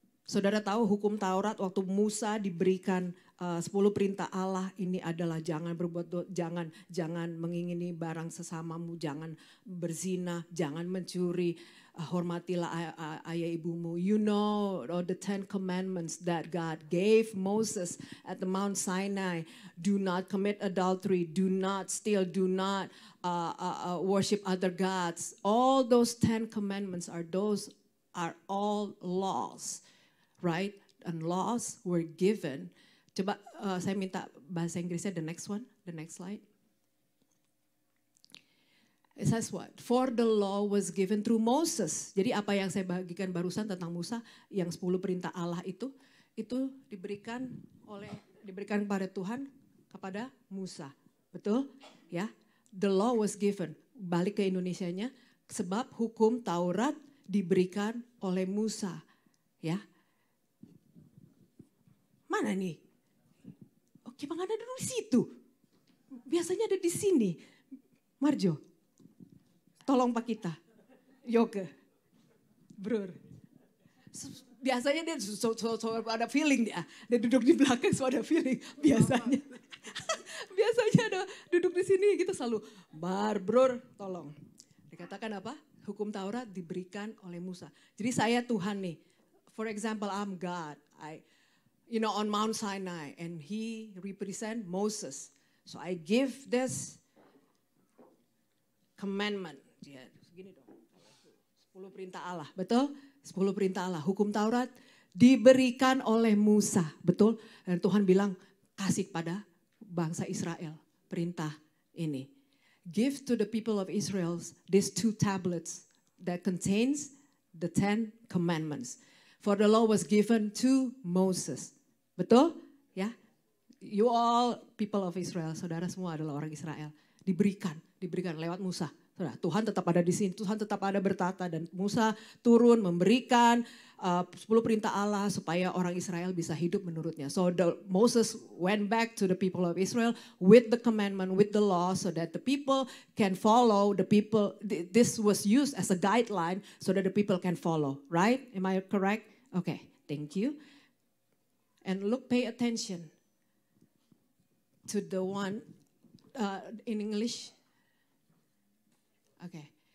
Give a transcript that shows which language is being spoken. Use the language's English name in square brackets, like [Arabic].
[Indonesian] Saudara tahu hukum Taurat waktu Musa diberikan 10 perintah Allah ini adalah jangan berbuat jangan mengingini barang sesamamu, jangan berzina, jangan mencuri, hormatilah ayah ibumu. [English] You know the 10 commandments that God gave Moses at the Mount Sinai. Do not commit adultery, do not steal, do not worship other gods. All those 10 commandments are all laws. Right? And laws were given. [Indonesian] Coba saya minta bahasa Inggrisnya [English] the next slide. It says what? For the law was given through Moses. [Indonesian] Jadi apa yang saya bagikan barusan tentang Musa, yang 10 perintah Allah itu diberikan kepada Tuhan kepada Musa. Betul? Ya. [English] The law was given. [Indonesian] Balik ke Indonesianya, sebab hukum Taurat diberikan oleh Musa. Ya. Mana nih? Oke, Bang ada dulu di situ. Biasanya ada di sini. Marjo, tolong Pak kita. Yoke, Bro. Biasanya dia ada feeling dia. Dia duduk di belakang so ada feeling. Biasanya. Biasanya ada duduk di sini kita selalu, Bro, tolong. Dikatakan apa? Hukum Taurat diberikan oleh Musa. Jadi saya Tuhan nih. [English] For example, I'm God. On Mount Sinai, and he represent Moses. So I give this commandment. [Indonesian] Ya, segini dong. 10 perintah Allah, betul? 10 perintah Allah. Hukum Taurat diberikan oleh Musa, betul? Dan Tuhan bilang, kasih pada bangsa Israel perintah ini. [English] Give to the people of Israel these 2 tablets that contains the 10 commandments. For the law was given to Moses. [Indonesian] Betul? Ya. [English] You all people of Israel, [Indonesian] saudara semua adalah orang Israel. Diberikan lewat Musa. Saudara, Tuhan tetap ada di sini, Tuhan tetap ada bertata dan Musa turun memberikan 10 perintah Allah supaya orang Israel bisa hidup menurutnya. [English] So Moses went back to the people of Israel with the commandment, with the law so that the people can follow, this was used as a guideline so that the people can follow, right? Am I correct? Okay, thank you. And pay attention to the one in English. Okay.